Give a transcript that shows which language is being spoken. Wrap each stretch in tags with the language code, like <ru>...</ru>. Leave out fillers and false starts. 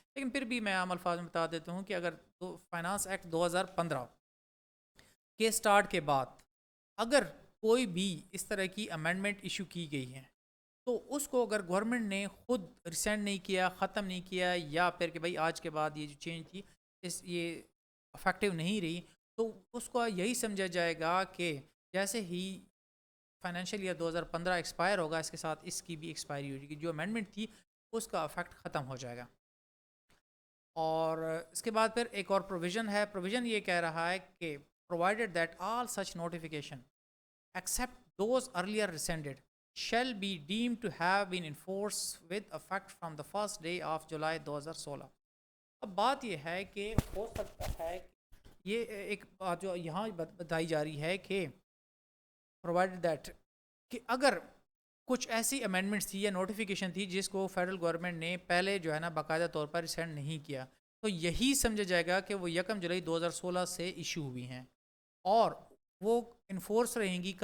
<ur>لیکن پھر بھی میں عام الفاظ میں بتا دیتا ہوں کہ اگر فائنانس ایکٹ 2015 کے سٹارٹ کے بعد اگر کوئی بھی اس طرح کی امینڈمنٹ ایشو کی گئی ہے تو اس کو اگر گورنمنٹ نے خود ریسینڈ نہیں کیا، ختم نہیں کیا، یا پھر کہ بھائی آج کے بعد یہ جو چینج تھی یہ افیکٹو نہیں رہی، تو اس کو یہی سمجھا جائے گا کہ جیسے ہی فائنینشیل ایئر 2015 ایکسپائر ہوگا اس کے ساتھ اس کی بھی ایکسپائری ہو جائے گی، جو امینڈمنٹ تھی اس کا افیکٹ ختم ہو جائے گا. اور اس کے بعد پھر ایک اور پروویژن ہے. پروویژن یہ کہہ رہا ہے کہ</ur> <en>provided that all such notification except those earlier rescinded shall be deemed to have been enforced with effect from the first day of July 2016.</en> <ur>اب بات یہ ہے کہ ہو سکتا ہے یہ ایک بات جو یہاں بتائی جا رہی ہے کہ پرووائڈ دیٹ کہ اگر کچھ ایسی امینڈمنٹس تھی یا نوٹیفیکیشن تھی جس کو فیڈرل گورنمنٹ نے پہلے جو ہے نا باقاعدہ طور پر ریسینڈ نہیں کیا، تو یہی سمجھا جائے گا کہ وہ 1 جولائی 2016 سے ایشو ہوئی ہیں اور وہ انفورس رہیں گی.</ur>